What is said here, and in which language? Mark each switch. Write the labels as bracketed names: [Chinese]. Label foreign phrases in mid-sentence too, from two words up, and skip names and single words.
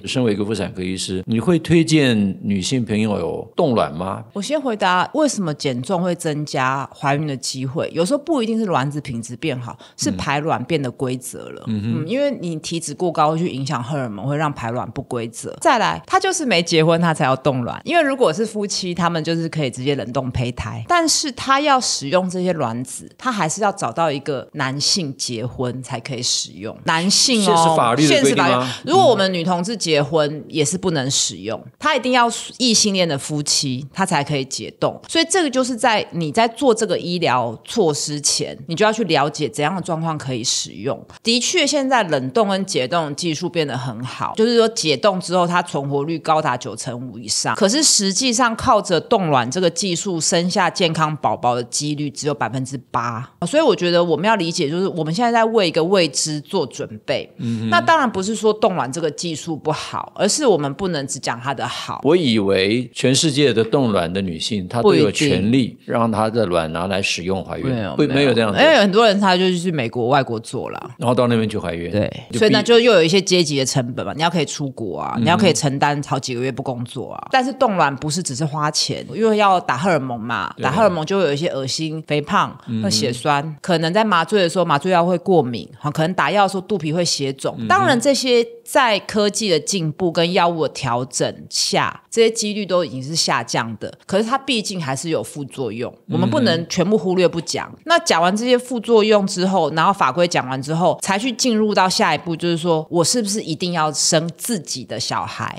[Chinese] 身為一個婦產科醫師，你會推薦女性朋友有凍卵嗎？我先回答為什麼減重會增加懷孕的機會。有時候不一定是卵子品質變好，是排卵變得規則了。因為你體脂過高會去影響荷爾蒙，會讓排卵不規則。再來，他就是沒結婚他才要凍卵，因為如果是夫妻，他們就是可以直接冷凍胚胎，但是他要使用這些卵子，他還是要找到一個男性結婚才可以使用。男性现实法律的規定嗎？如果我們女同志結婚也是不能使用，他一定要異性戀的夫妻他才可以解凍。所以這個就是在你在做這個醫療措施前，你就要去了解怎樣的狀況可以使用。的確現在冷凍跟解凍技術變得很好，就是說解凍之後它存活率高達95%以上，可是實際上靠着凍卵這個技術生下健康寶寶的幾率只有8%。所以我覺得我們要理解，就是我們現在在為一個未知做準備。那當然不是說凍卵這個技術不好，而是我們不能只講它的好。我以為全世界的凍卵的女性她都有权利讓她的卵拿來使用懷孕，沒有這樣子。因為很多人他就去美国外国做了，然後到那邊去懷孕。对，所以那就又有一些階級的成本嘛，你要可以出國啊，你要可以承擔好幾個月不工作啊。但是凍卵不是只是花錢，因為要打荷爾蒙嘛，打荷爾蒙就會有一些噁心、肥胖和血栓，可能在麻醉的時候麻醉藥會過敏，可能打藥的時候肚皮會血腫。當然這些在科技的進步跟藥物的調整下，這些幾率都已經是下降的。可是它畢竟還是有副作用，我們不能全部忽略不講。那講完這些副作用之後，然後法規講完之後，才去進入到下一步，就是說我是不是一定要生自己的小孩？